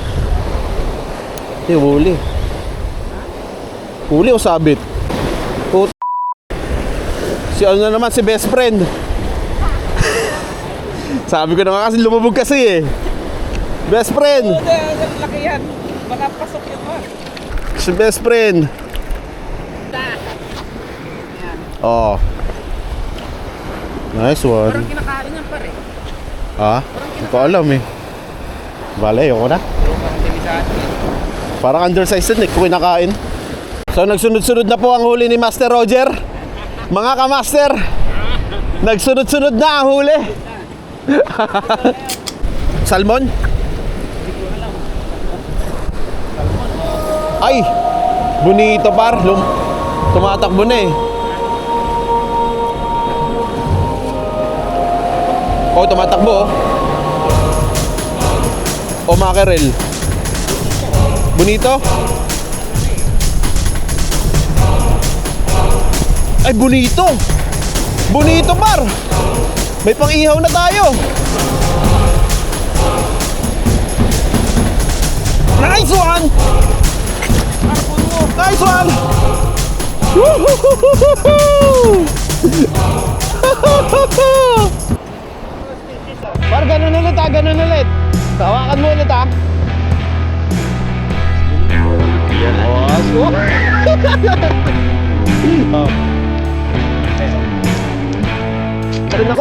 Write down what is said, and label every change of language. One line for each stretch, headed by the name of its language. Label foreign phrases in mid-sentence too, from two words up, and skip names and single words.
Filipino: Huli. Huli o sabit? Put. Si ano na naman, si
English: best friend.
Filipino: Sabi ko na nga kasi lumubog kasi eh.
English: Best friend.
Filipino: Laki yan. Baka pasok yun ba? Si
English: best friend.
Filipino: Oh.
English: Nice one.
Filipino: Parang kinakain yan pare. Ha? Hindi ko alam eh. Bale, ayoko na. Parang sa atin. Parang undersized din, kung kinakain. So nagsunod-sunod na po ang huli ni Master Roger. Mga ka-master, nagsunod-sunod na ang huli. Salmon? Ay, bonito par. Tumatakbo na eh. Oh, tumatakbo oh. O mackerel. Bonito? Ay, bonito! Bonito par! May pang-ihaw na tayo!
English: Nice one! Nice one! Woo-hoo-hoo-hoo-hoo!
Filipino: Par, ganun ulit ha, ganun ulit. Hawakan mo ulit ha. Yes, oh. Meron ako.